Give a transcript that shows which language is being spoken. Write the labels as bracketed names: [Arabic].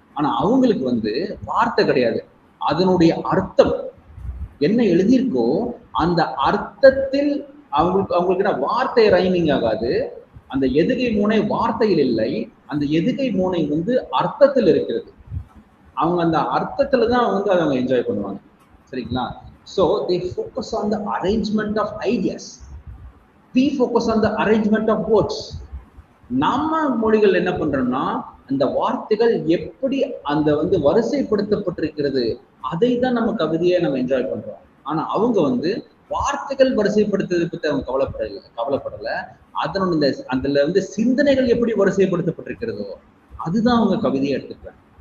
[Tamil] ஆனா அவங்களுக்கு வந்து வார்த்தை கிடையாது, அதனுடைய அர்த்தம் என்ன எழுதியிருக்கோ அந்த அர்த்தத்தில் அவங்களுக்கு வார்த்தை ரைமிங் ஆகாது. அந்த எதுகை மூனை வார்த்தையில் இல்லை, அந்த எதுகை மூனை வந்து அர்த்தத்தில் இருக்கிறது. அவங்க அந்த அர்த்தத்துல தான் வந்து அதை அவங்க என்ஜாய் பண்ணுவாங்க. சரிங்களா? [English] So they focus on the arrangement of ideas. We focus on the arrangement of words. [Tamil] நம்ம மொழிகள் என்ன பண்றோம்னா அந்த வார்த்தைகள் எப்படி அந்த வந்து வரிசைப்படுத்தப்பட்டிருக்கிறது அதை தான் நம்ம கவிதையை நம்ம என்ஜாய் பண்றோம். ஆனா அவங்க வந்து வார்த்தைகள் வரிசைப்படுத்துறது பத்தி அவங்க கவலைப்படல. அதனுடைய அதுல வந்து சிந்தனைகள் எப்படி வரிசைப்படுத்தப்பட்டிருக்கிறதோ அதுதான் அவங்க கவிதையை எடுத்துக்கிறாங்க.